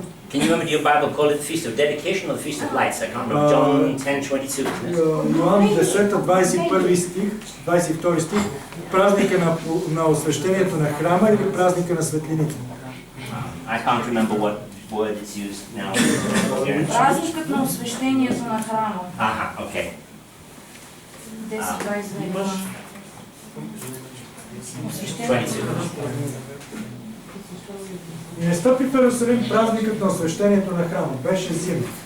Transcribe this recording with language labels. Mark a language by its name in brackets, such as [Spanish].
[English] Can you remember your Bible call it the Feast of Dedication or the Feast of Lights? I can't remember. John 10:22. [Bulgarian] Йоан 10, 21 стих, 22 стих, празника на освещението на храма или празника на светлините? [English] I can't remember what word it's used now. [Bulgarian] Празникът на освещението на храма. [English] Aha, okay. 10-22. 22. [Bulgarian] И не стъпи в Иерусалим празникът на освещението на храма. Беше зима.